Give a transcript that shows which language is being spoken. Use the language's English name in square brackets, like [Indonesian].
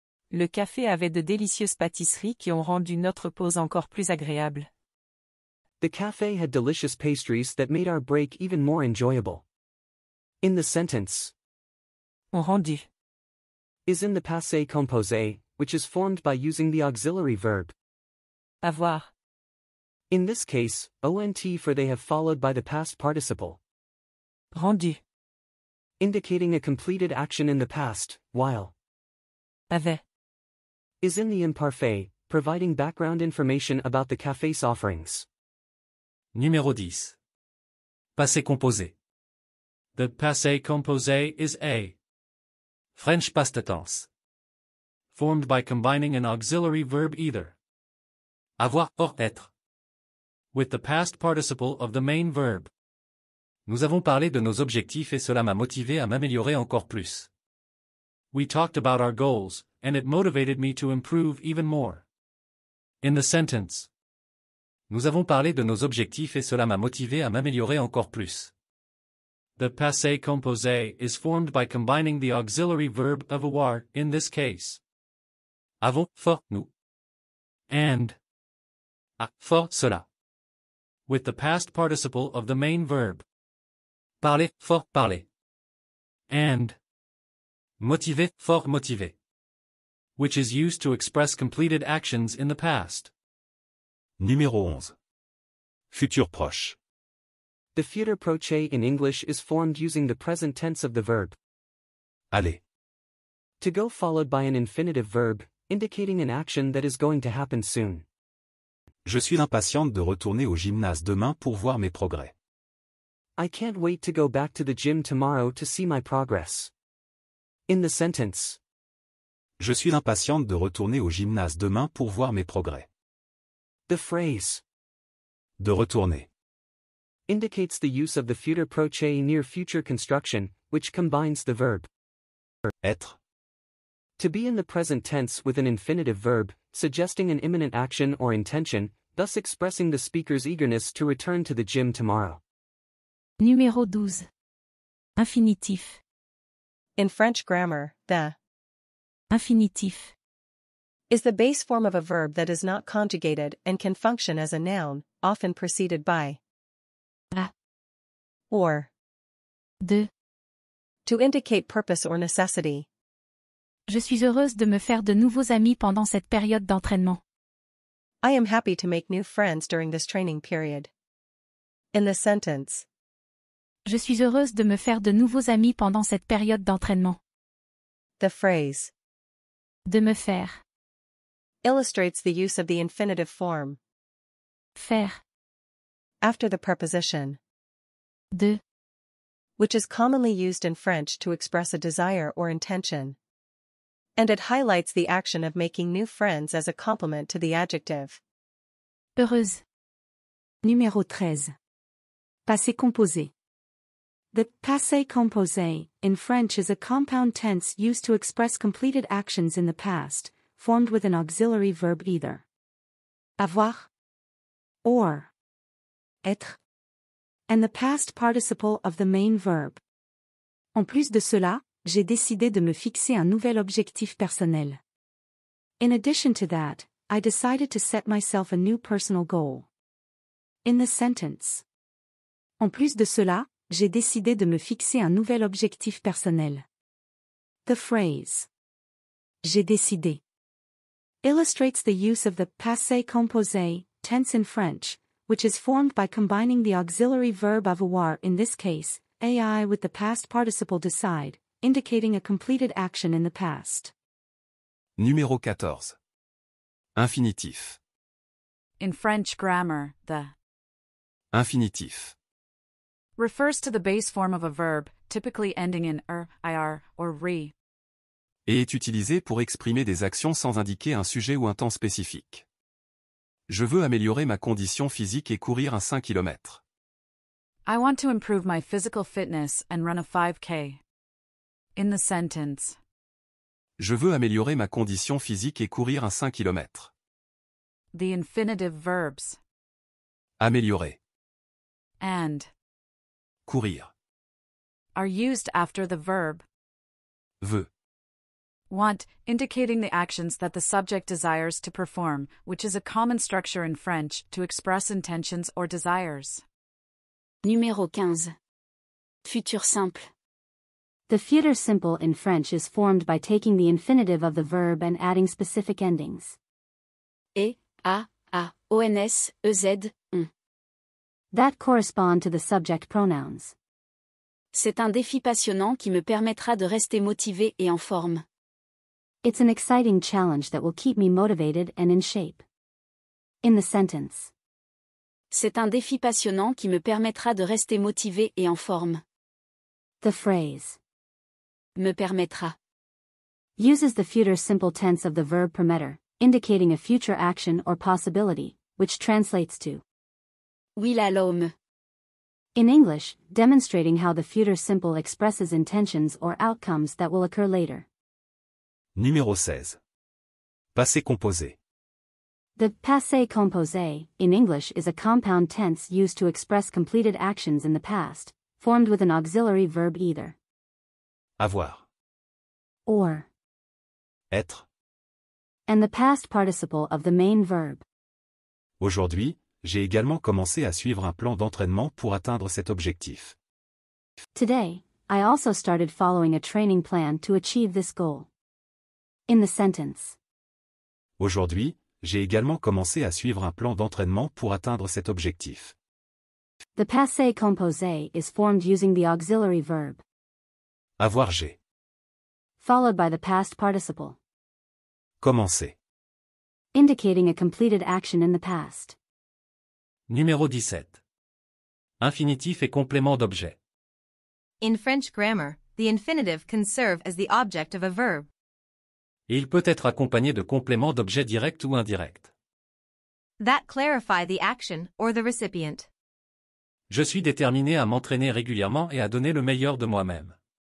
[French] Le café avait de délicieuses pâtisseries qui ont rendu notre pause encore plus agréable. [English] The cafe had delicious pastries that made our break even more enjoyable. In the sentence, [French] Ont rendu. [English] is in the passé composé, which is formed by using the auxiliary verb. [French] Avoir. [English] In this case, ont for they have followed by the past participle, [French] Rendu. [English] indicating a completed action in the past, while [French] Avait. [English] is in the imparfait, providing background information about the café's offerings. [French] Numéro 10. [English] Passé composé. The passé composé is a French past tense, formed by combining an auxiliary verb either avoir or être with the past participle of the main verb. [French] Nous avons parlé de nos objectifs et cela m'a motivé à m'améliorer encore plus. [English] We talked about our goals, and it motivated me to improve even more. In the sentence, [French] nous avons parlé de nos objectifs et cela m'a motivé à m'améliorer encore plus. [English] The passé composé is formed by combining the auxiliary verb of avoir in this case. Avons, for, nous. And a, for, cela. With the past participle of the main verb. Parler, for, parler. And motiver, for, motiver. Which is used to express completed actions in the past. [French] Numéro 11. Futur proche. [English] The futur proche in English is formed using the present tense of the verb [French] Aller. [English] to go followed by an infinitive verb, indicating an action that is going to happen soon. [French] Je suis impatiente de retourner au gymnase demain pour voir mes progrès. [English] I can't wait to go back to the gym tomorrow to see my progress. In the sentence, [French] Je suis impatiente de retourner au gymnase demain pour voir mes progrès. [English] the phrase [French] De retourner. [English] indicates the use of the futur proche near future construction, which combines the verb [French] Être. [English] to be in the present tense with an infinitive verb, suggesting an imminent action or intention, thus expressing the speaker's eagerness to return to the gym tomorrow. [French] Numéro 12. Infinitif. [English] In French grammar, the [French] Infinitif. [English] is the base form of a verb that is not conjugated and can function as a noun, often preceded by [French] A. [English] or [French] De. [English] to indicate purpose or necessity. [French] Je suis heureuse de me faire de nouveaux amis pendant cette période d'entraînement. [English] I am happy to make new friends during this training period. In the sentence, [French] Je suis heureuse de me faire de nouveaux amis pendant cette période d'entraînement. [English] the phrase [French] De me faire. [English] illustrates the use of the infinitive form [French] Faire. [English] after the preposition, [French] De. [English] which is commonly used in French to express a desire or intention. And it highlights the action of making new friends as a complement to the adjective. [French] Heureuse. Numéro 13. Passé composé. [English] The passé composé, in French, is a compound tense used to express completed actions in the past, formed with an auxiliary verb either avoir or être, and the past participle of the main verb. [French] En plus de cela, j'ai décidé de me fixer un nouvel objectif personnel. [English] In addition to that, I decided to set myself a new personal goal. In the sentence. [French] En plus de cela, j'ai décidé de me fixer un nouvel objectif personnel. [English] The phrase [French] j'ai décidé [English] illustrates the use of the passé composé tense in French, which is formed by combining the auxiliary verb avoir in this case, ai with the past participle decide, indicating a completed action in the past. [French] Numéro 14. Infinitif. [English] In French grammar, the [French] Infinitif. [English] refers to the base form of a verb, typically ending in ir, or re. [French] Et est utilisé pour exprimer des actions sans indiquer un sujet ou un temps spécifique. Je veux améliorer ma condition physique et courir un 5 km. [English] I want to improve my physical fitness and run a 5K. In the sentence, [French] Je veux améliorer ma condition physique et courir un 5 km. [English] the infinitive verbs [French] Améliorer. [English] and [French] Courir. [English] are used after the verb [French] Veux. [English] Want, indicating the actions that the subject desires to perform, which is a common structure in French to express intentions or desires. [French] Numéro 15. Futur simple. [English] The future simple in French is formed by taking the infinitive of the verb and adding specific endings. [French] E, a, ons, ez, on. [English] That correspond to the subject pronouns. [French] C'est un défi passionnant qui me permettra de rester motivé et en forme. [English] It's an exciting challenge that will keep me motivated and in shape. In the sentence. [French] C'est un défi passionnant qui me permettra de rester motivé et en forme. [English] The phrase [French] Me permettra [English] uses the future simple tense of the verb permettre, indicating a future action or possibility, which translates to will allow me. in English, demonstrating how the future simple expresses intentions or outcomes that will occur later. [French] Numéro 16. Passé composé. [English] The passé composé, in English, is a compound tense used to express completed actions in the past, formed with an auxiliary verb either [French] Avoir. [English] or, [French] Être. [English] and the past participle of the main verb. [French] Aujourd'hui, j'ai également commencé à suivre un plan d'entraînement pour atteindre cet objectif. [English] Today, I also started following a training plan to achieve this goal. In the sentence. [French] Aujourd'hui, j'ai également commencé à suivre un plan d'entraînement pour atteindre cet objectif. [English] The passé composé is formed using the auxiliary verb, [French] Avoir j'ai. [English] followed by the past participle, [French] Commencé. [English] indicating a completed action in the past. [French] Numéro 17. Infinitif et complément d'objet. [English] In French grammar, the infinitive can serve as the object of a verb. [French] Et il peut être accompagné de compléments d'objet direct ou indirect. [English] That clarify the action or the recipient. [French] Je suis déterminé à m'entraîner régulièrement et à donner le meilleur de moi-même.